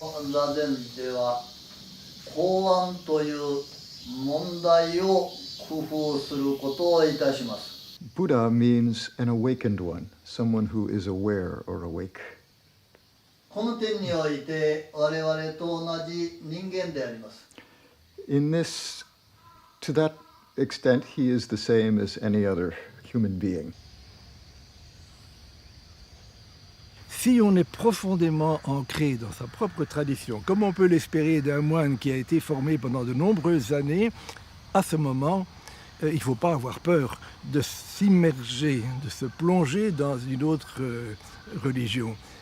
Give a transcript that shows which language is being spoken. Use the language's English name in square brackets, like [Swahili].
[Japanese] 座禅では公案という問題を工夫することをいたします。 [English] Buddha means an awakened one, someone who is aware or awake. [Japanese] この点において我々と同じ人間であります。 [English] In this, to that extent, he is the same as any other human being. [French] Si on est profondément ancré dans sa propre tradition, comme on peut l'espérer d'un moine qui a été formé pendant de nombreuses années, à ce moment, il ne faut pas avoir peur de s'immerger, de se plonger dans une autre religion.